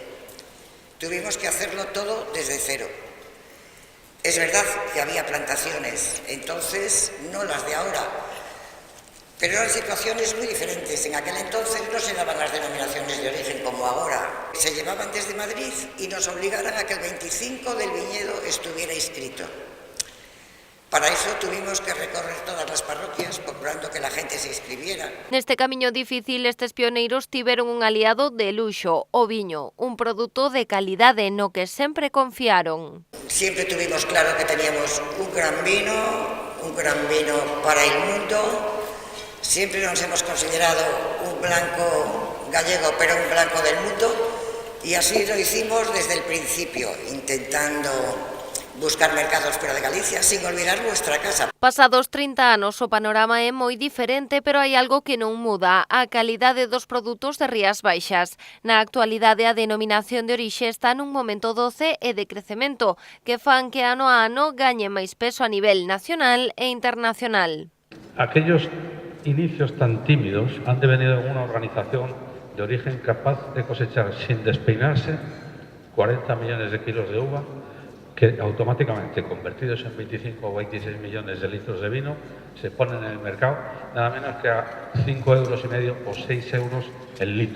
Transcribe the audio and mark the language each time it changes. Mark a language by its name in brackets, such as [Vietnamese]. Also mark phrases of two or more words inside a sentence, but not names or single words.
[Spanish] Tuvimos que hacerlo todo desde cero. Es verdad que había plantaciones, entonces no las de ahora, pero eran situaciones muy diferentes. En aquel entonces no se daban las denominaciones de origen como ahora. Se llevaban desde Madrid y nos obligaran a que el 25 del viñedo estuviera inscrito. Para iso tuvimos que recorrer [Galician] todas as parroquias [Spanish] procurando que la gente se inscribiera. [Galician] Neste camiño difícil, estes pioneiros tiveron un aliado de luxo, o viño, un produto de calidade no que sempre confiaron. [Spanish] Siempre tuvimos claro que teníamos un gran vino para el mundo. Siempre nos hemos considerado un blanco gallego, pero un blanco del mundo. Y así lo hicimos desde el principio, intentando buscar mercados fuera de Galicia, sin olvidar nuestra casa. [Galician] Pasados 30 anos, o panorama é moi diferente, pero hai algo que non muda, a calidade dos produtos de Rías Baixas. Na actualidade, a denominación de orixe está nun momento doce e de crecemento, que fan que ano a ano gañe máis peso a nivel nacional e internacional. [Spanish] Aquellos inicios tan tímidos han devenido en una organización de origen capaz de cosechar sin despeinarse 40 millones de kilos de uva, que automáticamente, convertidos en 25 o 26 millones de litros de vino, se ponen en el mercado nada menos que a 5,5 euros o 6 euros el litro.